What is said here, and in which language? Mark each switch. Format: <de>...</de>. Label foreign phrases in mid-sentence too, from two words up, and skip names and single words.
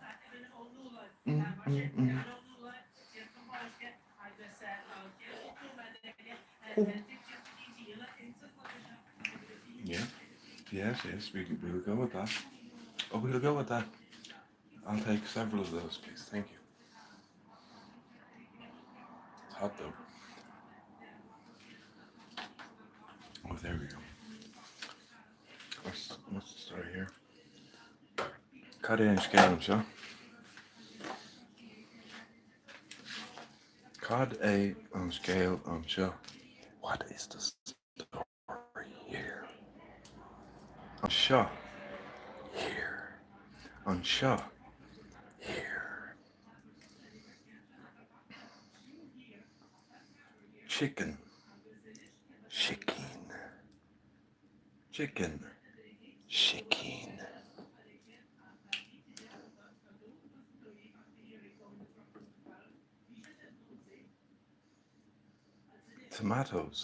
<en>Yeah, yes, we'll go with that. Oh, we'll go with that. I'll take several of those, please. Thank you. It's hot though. Oh, there we go. What's the story here?</en> <ga>Cad é an scéal seo? Cad é an scéal an seo?</ga> <en>What is the story here?</en> <ga>An seo. Here. An seo.</ga> <en>Here. Chicken. Chicken. Chicken. Chicken. Tomatoes.</en>